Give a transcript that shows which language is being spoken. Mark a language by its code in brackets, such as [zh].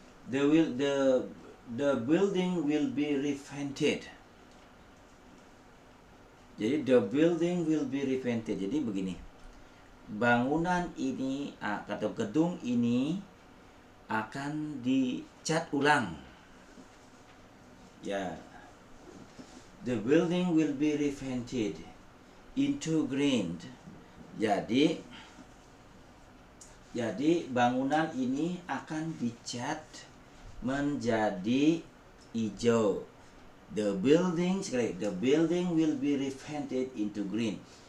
[en] The building will be repainted. Jadi the building will be repainted. [id] Jadi begini. Bangunan ini atau gedung ini akan dicat ulang. Ya. [en] The building will be repainted into green. [id] Jadi bangunan ini akan dicat menjadi hijau. [en] The building will be repainted into green.